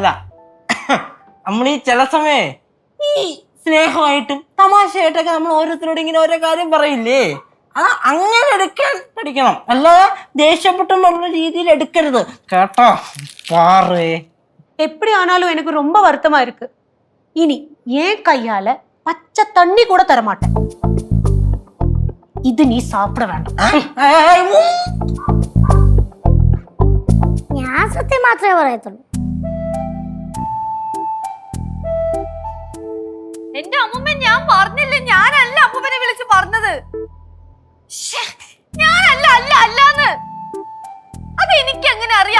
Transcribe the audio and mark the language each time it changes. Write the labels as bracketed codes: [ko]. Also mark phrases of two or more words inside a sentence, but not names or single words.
[ml] നമ്മളീ ചില സമയേ ഈ സ്നേഹമായിട്ടും തമാശയായിട്ടൊക്കെ നമ്മൾ ഓരോരുത്തരോട് ഇങ്ങനെ ഓരോ കാര്യം പറയില്ലേ, അത് അങ്ങനെ എടുക്കാൻ പഠിക്കണം, അല്ലാതെ ദേഷ്യപ്പെട്ടും പറഞ്ഞ രീതിയിൽ എടുക്കരുത് കേട്ടോ പാറേ. [ta] எப்படி ஆனாலும் எனக்கு ரொம்ப வருத்தமா இருக்கு. இனி ஏன் கையால பச்சை தண்ணி கூட தரமாட்டேன். இது நீ சாப்பிட வேண்டாம். [ml] ഞാൻ സത്യം മാത്രമേ പറയത്തുള്ളൂ. എന്റെ അമ്മൂമ്മ, ഞാൻ പറഞ്ഞില്ലേ, ഞാനല്ല അപ്പൂപ്പനെ വിളിച്ച് പറഞ്ഞത്. ഞാനല്ല അല്ല അല്ലാന്ന്. അത് എനിക്ക് എങ്ങനെ അറിയാം?